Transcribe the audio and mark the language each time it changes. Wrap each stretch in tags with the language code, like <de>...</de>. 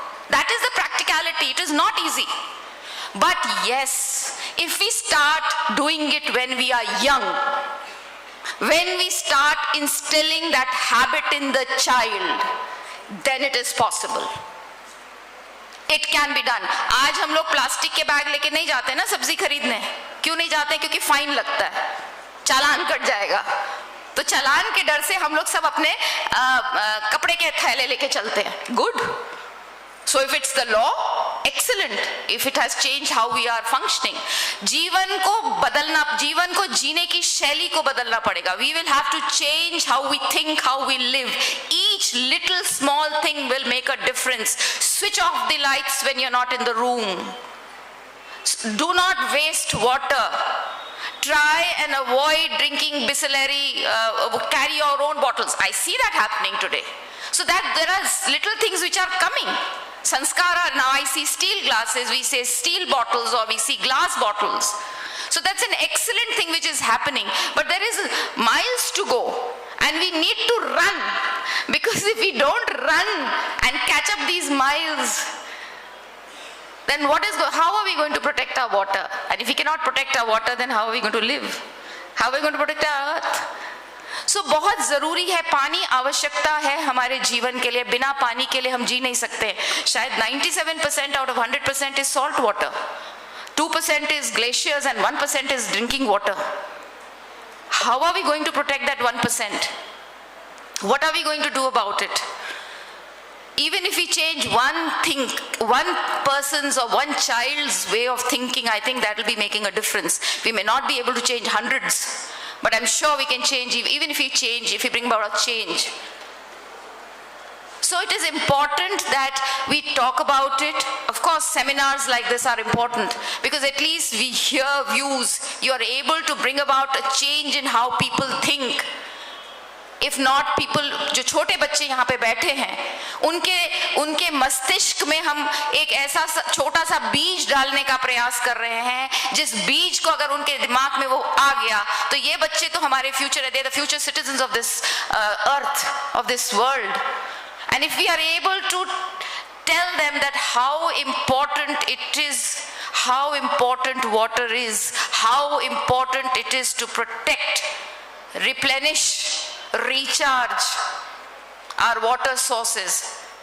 <en>That is the practicality. It is not easy. But yes, if we start doing it when we are young, when we start instilling that habit in the child, then it is possible. It can be done.</en> <hi>आज हम लोग plastic के bag लेके नहीं जाते ना सब्जी खरीदने. क्यों नहीं जाते? क्योंकि फाइन लगता है, चालान कट जाएगा. तो चालान के डर से हम लोग सब अपने कपड़े के थैले लेके चलते हैं.</hi> <en>Good. So if it's the law, excellent. If it has changed how we are functioning,</en> <hi>जीवन को जीने की शैली को बदलना पड़ेगा.</hi> <en>We will have to change how we think, how we live. Each little small thing will make a difference. Switch off the lights when you're not in the room. Do not waste water. Try and avoid drinking bisalary. Carry your own bottles. I see that happening today. So that there are little things which are coming. Sanskara, now I see steel glasses, we say steel bottles, or we see glass bottles. So that's an excellent thing which is happening. But there is miles to go. And we need to run. Because if we don't run and catch up these miles, then how are we going to protect our water? And if we cannot protect our water, then how are we going to live? How are we going to protect our earth?</en> <hi>So बहुत ज़रूरी है, पानी आवश्यकता है हमारे जीवन के लिए. बिना पानी के लिए हम जी नहीं सकते. शायद</hi> <en>97% out of 100% is salt water. 2% is glaciers and 1% is drinking water. How are we going to protect that 1%? What are we going to do about it? Even if we change one thing, one person's or one child's way of thinking, I think that will be making a difference. We may not be able to change hundreds, but I'm sure we can change, even if we bring about a change. So it is important that we talk about it. Of course, seminars like this are important because at least we hear views. You are able to bring about a change in how people think. If not, people,</en> <hi>जो छोटे बच्चे यहाँ पे बैठे हैं, उनके मस्तिष्क में हम एक ऐसा छोटा सा बीज डालने का प्रयास कर रहे हैं, जिस बीज को अगर उनके दिमाग में वो आ गया, तो ये बच्चे तो हमारे फ्यूचर है,</hi> <en>they are the future citizens of this earth, of this world. And if we are able to tell them that how important it is, how important water is, how important it is to protect, replenish, recharge our water sources.</en>